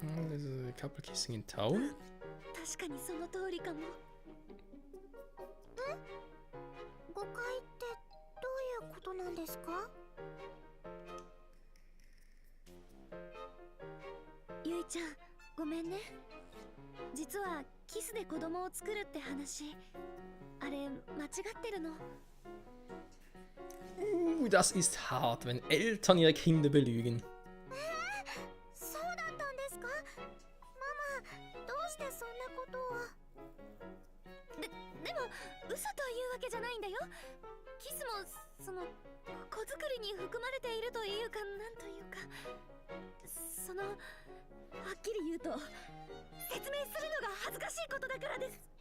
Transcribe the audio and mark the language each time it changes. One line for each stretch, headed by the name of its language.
English: There's a couple kissing in town.
Japanese: 確かにその通りかも。誤解ってどういうことなんですか？ゆいちゃん、ごめんね。実はキスで子供を作るって話、あれ間違ってるの。
German: Das ist hart, wenn Eltern ihre Kinder belügen.
Japanese: そうだったんですか？ママ、どうしてそんなことを。でも嘘というわけじゃないんだよ。キスもその子作りに含まれているというか、なんというか、そのはっきり言うと説明するのが恥ずかしいことだからです。